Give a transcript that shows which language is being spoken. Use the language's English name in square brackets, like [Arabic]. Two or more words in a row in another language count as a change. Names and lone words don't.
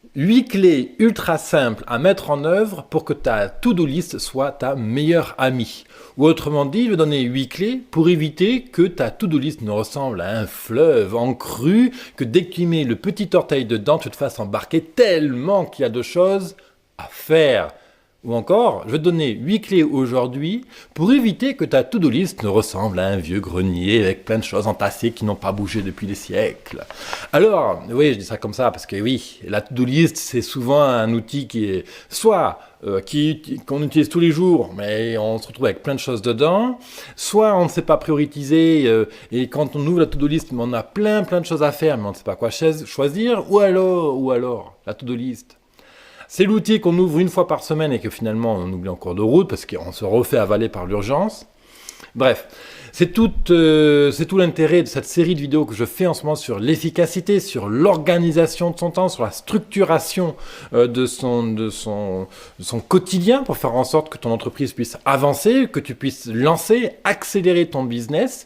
[French] 8 clés ultra simples à mettre en œuvre pour que ta [English] to-do list [French] soit ta meilleure amie. Ou autrement dit, je vais donner 8 clés pour éviter que ta [English] to-do list [French] ne ressemble à un fleuve en crue, que dès que tu mets le petit orteil dedans, tu te fasses embarquer tellement qu'il y a de choses à faire. Ou encore, je vais te donner 8 clés aujourd'hui pour éviter que ta [English] to-do list [French] ne ressemble à un vieux grenier avec plein de choses entassées qui n'ont pas bougé depuis des siècles. Alors, oui, je dis ça comme ça parce que oui, la [English] to-do list, [French] c'est souvent un outil qui est soit qu'on utilise tous les jours, mais on se retrouve avec plein de choses dedans, soit on ne sait pas prioriser et quand on ouvre la [English] to-do list, [French] on a plein de choses à faire, mais on ne sait pas quoi choisir, ou alors, la [English] to-do list. [French] C'est l'outil qu'on ouvre une fois par semaine et que finalement on oublie en cours de route parce qu'on se refait avaler par l'urgence. Bref, c'est tout l'intérêt de cette série de vidéos que je fais en ce moment sur l'efficacité, sur l'organisation de son temps, sur la structuration de son quotidien pour faire en sorte que ton entreprise puisse avancer, que tu puisses lancer, accélérer ton business.